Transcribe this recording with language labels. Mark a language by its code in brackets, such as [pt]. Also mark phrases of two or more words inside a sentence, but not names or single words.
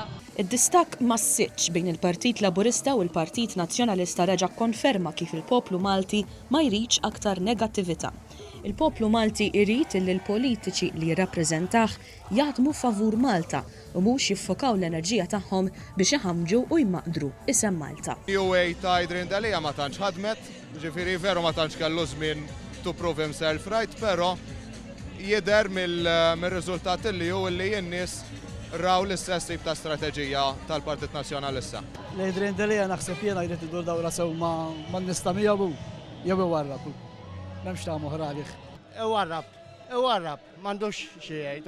[mt] Id-distakk massiċ bejn il-Partit Laburista u l-Partit Nazzjonalista reġa' konferma kif il-poplu Malti ma jridx aktar negattività. Il-poplu Malti jrid li l-politiċi li jirrappreżentah jaħdmu favur Malta u mhux jiffokaw l-enerġija tagħhom biex iħammġu u jmaqdru isem Malta. UA ta' Idrin Dalija ma tantx ħadmet, ġifieri veru ma tantx kellu żmien [en] to prove himself right, [mt] però jidher mir-riżultat li hu li n-nies raw l-istess tip ta' strateġija tal-Partit Nazzjonalista. L-Idrin Dalija naħseb jiena jrid idur dawra sew ma' nista' miegħu jew iwarrab. M'hemmx ta' moħra għalih. Iwarrab, m'għandux xi jgħidu.